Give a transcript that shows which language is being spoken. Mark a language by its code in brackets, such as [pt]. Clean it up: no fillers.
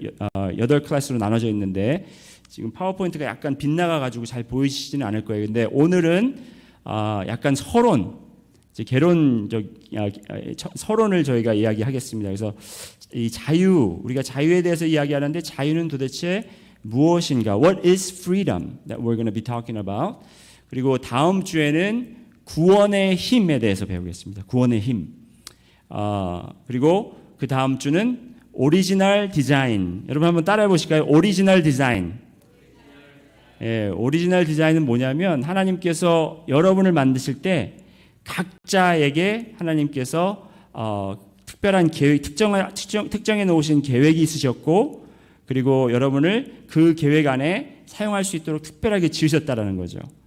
[ko] 8 클래스로 나눠져 있는데 지금 파워포인트가 약간 빗나가 가지고 잘 보이시지는 않을 거예요. 근데 오늘은 약간 서론을 저희가 이야기하겠습니다. 그래서 이 우리가 자유에 대해서 이야기하는데 자유는 도대체 무엇인가? [en] What is freedom that we're going to be talking about? [ko] 그리고 다음 주에는 구원의 힘에 대해서 배우겠습니다. 구원의 힘. 그리고 그 다음 주는 오리지널 디자인. 여러분 한번 따라해 보실까요? 오리지널 디자인. 오리지널 디자인은 뭐냐면 하나님께서 여러분을 만드실 때 각자에게 하나님께서 특별한 계획, 특정해 놓으신 계획이 있으셨고 그리고 여러분을 그 계획 안에 사용할 수 있도록 특별하게 지으셨다라는 거죠.